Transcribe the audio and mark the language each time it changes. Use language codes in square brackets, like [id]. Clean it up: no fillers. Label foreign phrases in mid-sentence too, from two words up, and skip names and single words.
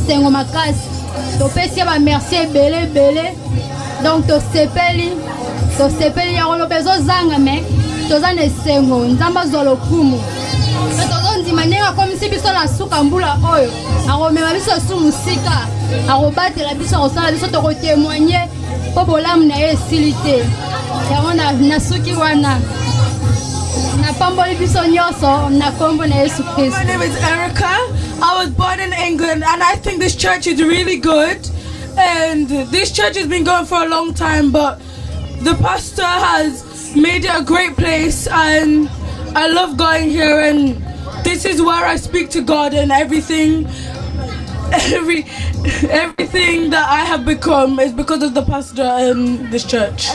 [ln] esengo makasi topesi bamerci ebele donc tosepeli yango lobe ezozanga me toza na esengo nzambe azwa lokumu tozondima ndenge akomisi biso na suka mbula oyo akomema biso su mosika akobatela biso akosala biso tokotémoigne mpo bolamu na ye esili te yango na suki wana napamboli biso nyonso na kombo na Yesu Kristo. [en] My name is Erica. I was born in England and I think this church is really good and this church has been going for a long time but the pastor has made it a great place and I love going here and this is where I speak to God and everything that I have become is because of the pastor in this church.